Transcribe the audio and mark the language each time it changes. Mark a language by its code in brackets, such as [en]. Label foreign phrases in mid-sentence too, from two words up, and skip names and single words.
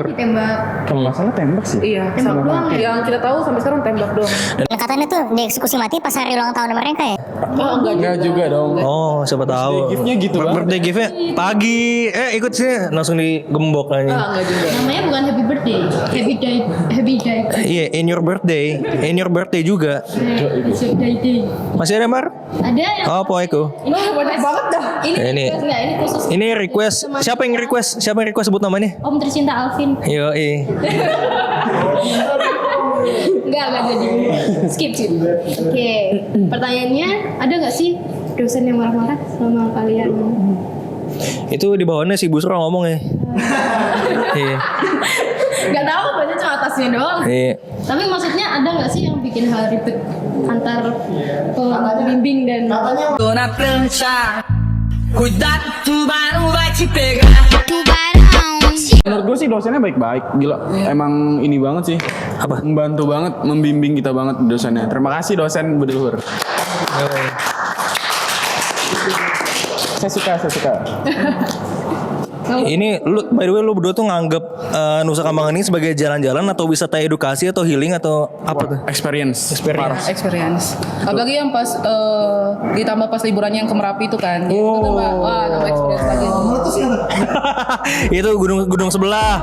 [id] ditembak. Kalau nggak salah tembak sih. Iya, Tembak doang ya? yang kita tahu sampai sekarang tembak doang. Nah, katanya tuh dieksekusi mati pas hari ulang tahun mereka ya. Oh, Enggak juga dong. Oh, siapa tahu. gift-nya gitu banget. [en] Birthday gift- [id] nya pagi. Ikut sini langsung digembok aja. enggak juga. Namanya bukan [en] happy birthday, happy day. Iya, in your birthday juga. It's your day. [id] Masih ada Mar? Ada yang Oh, apa itu? ini banyak banget dah. Ini Ini. request nggak? Ini khusus Ini request. Siapa yang request? Siapa yang request sebut namanya? Om tercinta Alvin. Yo, Enggak jadi. Skip. Oke. Pertanyaannya, ada nggak sih dosen yang marah-marah sama kalian? Itu di bawahnya si Busro ngomong ya. Iya. Nggak tahu, banyak cuma atasnya doang. Iya. Tapi maksudnya ada nggak sih yang bikin hal ribet antar pembimbing dan [pt] Dona prancha, cuidado, tubarão vai te pegar. [id] Menurut gue sih dosennya baik-baik, gila. Emang ini banget sih. Apa? Membantu banget, membimbing kita banget dosennya. Terima kasih dosen berluhur. Saya suka. Ini lu [en] by the way [id] lu berdua tuh nganggep Nusa Kambangan ini sebagai jalan-jalan atau wisata edukasi atau healing atau apa tuh? Experience. Experience. Experience. Apalagi yang pas ditambah pas liburannya yang ke Merapi itu kan. Itu nambah experience lagi. Itu gunung sebelah.